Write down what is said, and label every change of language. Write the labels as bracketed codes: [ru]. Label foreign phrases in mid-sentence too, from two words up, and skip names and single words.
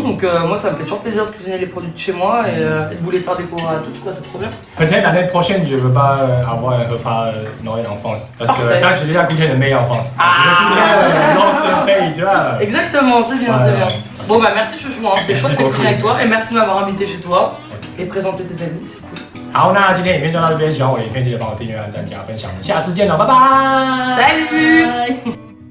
[fr] Donc moi ça me fait toujours plaisir de cuisiner les produits de chez moi et de vous les faire découvrir à tous, quoi, c'est trop bien. Peut-être l'année prochaine je veux pas avoir un repas Noël en France. Parce que ça j'ai déjà goûté le meilleur en France. L'autre pays, tu vois. Exactement, c'est bien, c'est bien. Bon bah merci Chouchou, hein. C'était chouette de cuisiner avec toi et merci de m'avoir invité chez toi et présenter tes amis, c'est cool. [zh] 好，那今天影片就到这边，喜欢我的影片记得帮我订阅、按赞、加分享，我们下次见了，拜拜。 [fr] Salut!